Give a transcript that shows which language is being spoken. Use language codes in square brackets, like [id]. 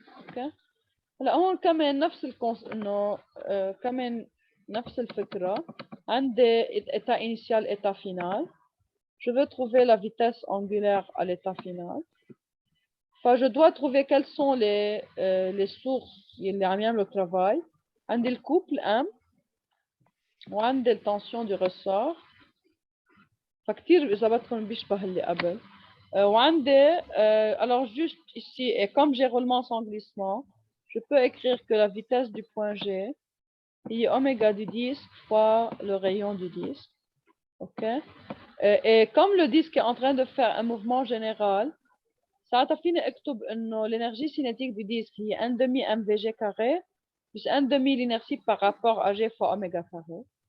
[ar] Okay? هلا هون كمان نفس انه كمان نفس الفكرة. عندي [fr] état initial état final. Je veux trouver la vitesse angulaire à l'état final. Enfin, je dois trouver quelles sont les sources [ar] اللي عم يعملوا [fr] travail. [ar] عندي الكوبل M وعندي التنسيون du ressort. فكتير إذا بدكم بيشبه اللي قبل. [fr] وعندي alors juste ici et comme j'ai roulement sans glissement, je peux écrire que la vitesse du point G est oméga du disque fois le rayon du disque. Ok. Et comme le disque est en train de faire un mouvement général, [ar] ساعتها فيني اكتب انه [fr] l'énergie cinétique du disque [ar] هي [fr] 1 demi mvg carré plus 1 demi l'inertie par rapport à g fois oméga carré.